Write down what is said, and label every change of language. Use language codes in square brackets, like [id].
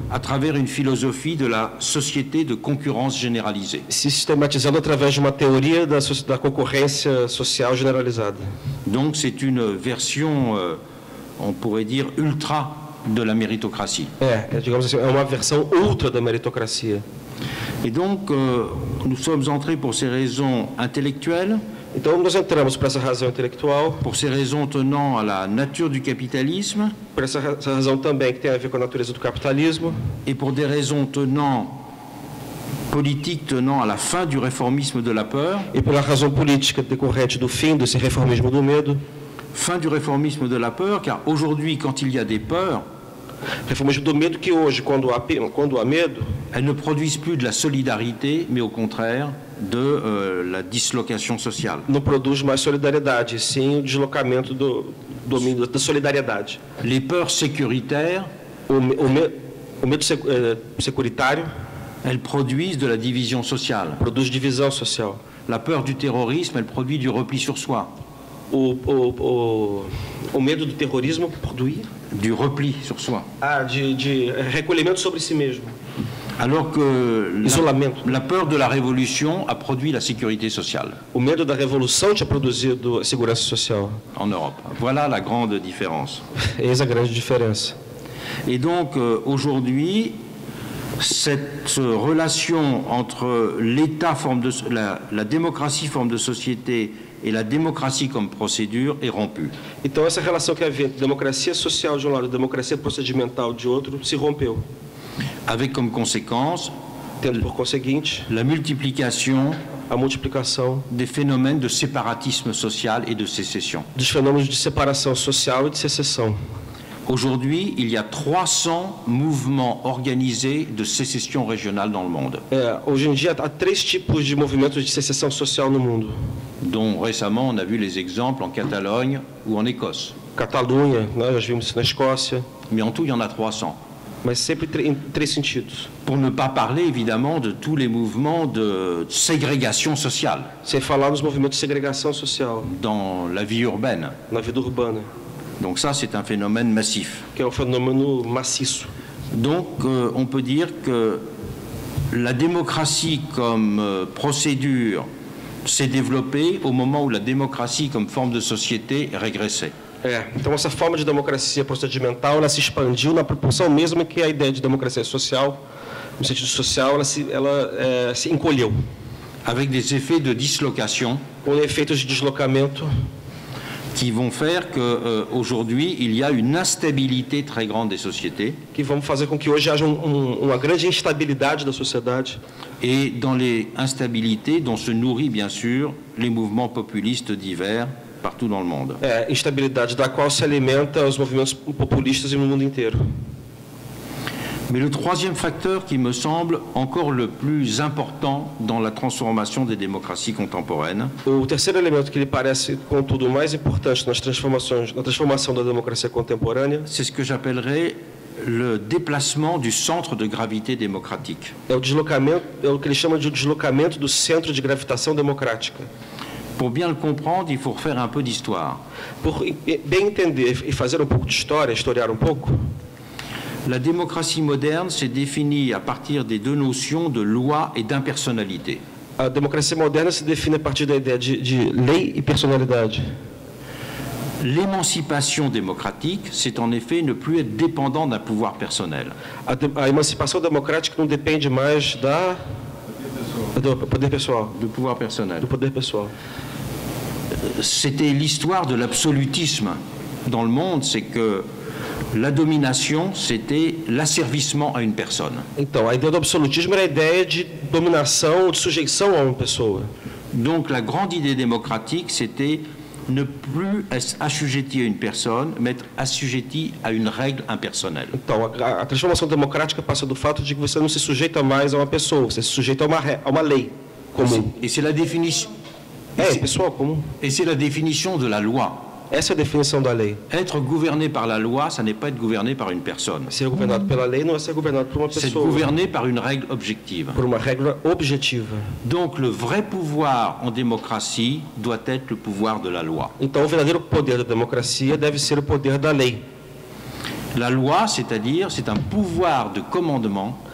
[fr] à travers une philosophie de la société de concurrence généralisée. [pt] Sistematizando através de uma teoria da concorrência social generalizada. [fr] Donc c'est une version, on pourrait dire, ultra de la méritocratie. [pt] Digamos assim, é uma versão ultra da meritocracia. [fr] Et donc, nous sommes entrés pour ces raisons intellectuelles. [pt] Então, nós entramos por essa razão intelectual. [fr] Pour ces raisons tenant à la nature du capitalisme. [pt] Por essa razão também que tem a ver com a natureza do capitalismo. [fr] Et pour des raisons politiques tenant à la fin du réformisme de la peur. [pt] E pela razão política decorrente do fim desse reformismo do medo. [fr] Fin du réformisme de la peur, car aujourd'hui, quand il y a des peurs, [pt] reformismo do medo que hoje, quando há medo, [fr] elles ne produisent plus de la solidarité, mais au contraire de la dislocation sociale. [pt] Não produz mais solidariedade, sim o deslocamento do domínio da solidariedade. [fr] Les peurs sécuritaires, [pt] o medo securitário, [fr] elles produisent de la division sociale. [pt] Produz divisão social. [fr] La peur du terrorisme, elle produit du repli sur soi. [pt] O medo do terrorismo produz [fr] du repli sur soi. [pt] De recolhimento sobre si mesmo. [fr] Alors que [pt] Isolamento. [fr] la peur de la révolution a produit la sécurité sociale [pt] O medo da revolução tinha produzido a segurança social. [fr] en Europe. Voilà la grande différence. [pt] Eis a grande diferença. [fr] Et donc aujourd'hui, cette relation entre l'État, la démocratie forme de société et la démocratie comme procédure est rompue. [pt] Então essa relação que havia entre democracia social de um lado e democracia procedimental de outro se rompeu, [fr] Avec comme conséquence [pt] tendo por conseguinte [fr] la multiplication [pt] a multiplicação [fr] des phénomènes de séparatisme social et de sécession. [pt] dos fenômenos de separação social e de secessão. [fr] Aujourd'hui, il y a 300 mouvements organisés de sécession régionale dans le monde, [pt] Hoje em dia há 3 tipos de movimentos de secessão social no mundo. [fr] dont récemment on a vu les exemples en Catalogne ou en Écosse. [pt] Catalunha, nós já vimos isso na Escócia, [fr] Mais en tout, il y en a 300. [pt] mas sempre em 3 sentidos. [fr] Pour ne pas parler évidemment de tous les mouvements de ségrégation sociale [pt] Sem falar nos movimentos de segregação social [fr] dans la vie urbaine. [pt] na vida urbana, [fr] Donc ça, c'est un phénomène massif. [pt] que é um fenômeno maciço. [fr] Donc on peut dire que la démocratie comme procédure s'est développée au moment où la démocratie comme forme de société régressait. [pt] Então essa forma de democracia procedimental ela se expandiu na proporção mesma que a ideia de democracia social, no sentido social, ela se encolheu, [fr] Avec des effets de dislocation [pt] com efeitos de deslocamento [fr] qui vont faire qu'aujourd'hui, il y a une instabilité très grande des sociétés. [pt] que vão fazer com que hoje haja uma grande instabilidade da sociedade. [fr] Et dans les instabilités dont se nourrissent bien sûr les mouvements populistes divers partout dans le monde. [pt] Instabilidade da qual se alimenta os movimentos populistas no mundo inteiro. [fr] Mais le troisième facteur qui me semble encore le plus important dans la transformation des démocraties contemporaines, [pt] O terceiro elemento que lhe parece, contudo, mais importante na transformação da democracia contemporânea [fr] c'est ce que j'appellerais le déplacement du centre de gravité démocratique. [pt] é o deslocamento, é o que ele chama de deslocamento do centro de gravitação democrática. [fr] Pour bien le comprendre, il faut refaire un peu d'histoire. [pt] Por bem entender e fazer um pouco de história, historiar um pouco, [fr] La démocratie moderne s'est définie à partir des deux notions de loi et d'impersonnalité. [pt] a democracia moderna se define a partir da ideia de lei e personalidade. [fr] L'émancipation démocratique, c'est en effet ne plus être dépendant d'un pouvoir personnel. [pt] A emancipação democrática não depende mais do poder pessoal. [fr] De pouvoir personnel. [pt] Do poder pessoal. [fr] C'était l'histoire de l'absolutisme dans le monde, c'est que la domination, c'était l'asservissement à une personne. [pt] Então, a ideia do absolutismo era a ideia de dominação, de sujeição a uma pessoa. [fr] Donc la grande idée démocratique, c'était ne plus être assujetti à une personne, mais être assujetti à une règle impersonnelle. [pt] Então, a transformação democrática passa do fato de que você não se sujeita mais a uma pessoa, você se sujeita a uma lei comum. [fr] Et c'est la définition. [pt] Pessoal comum. [fr] Et c'est la définition de la loi. [pt] Essa é a definição da lei. [fr] Être gouverné par la loi, ça n'est pas être gouverné par une personne. [pt] Ser governado pela lei não é ser governado por uma [fr] C'est [pt] pessoa, [fr] gouverné par une règle objective. [pt] por uma regra objetiva. [fr] Donc le vrai pouvoir en démocratie doit être le pouvoir de la loi. [pt] Então, o verdadeiro poder da democracia deve ser o poder da lei. [fr] La loi, c'est-à-dire, c'est un pouvoir de commandement